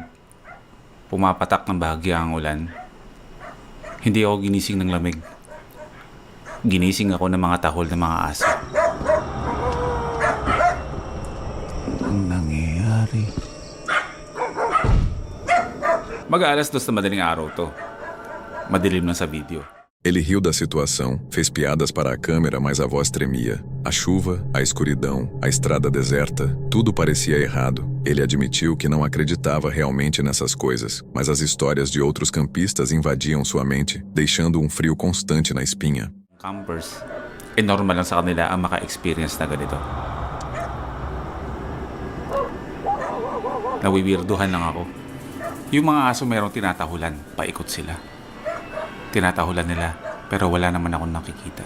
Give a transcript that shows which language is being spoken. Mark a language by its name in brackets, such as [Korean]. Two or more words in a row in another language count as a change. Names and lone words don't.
[Filipino] Pumapatak ng bahagya ang ulan. Hindi ako ginising ng lamig. Ginising ako ng mga tahol ng mga aso. Ang nangyayari. Mag-aalas 2 na madaling araw to. Madilim na sa video. [Portuguese] Ele riu da situação, fez piadas para a câmera, mas a voz tremia. A chuva, a escuridão, a estrada deserta, tudo parecia errado. Ele admitiu que não acreditava realmente nessas coisas, mas as histórias de outros campistas invadiam sua mente, deixando um frio constante na espinha. [Filipino] Campers, normal lang sa kanila ang maka-experience na ganito. Nawiwirduhan lang ako. Yung mga aso merong tinatahulan, paikot sila. Tinatahulan nila, pero wala naman akong nakikita.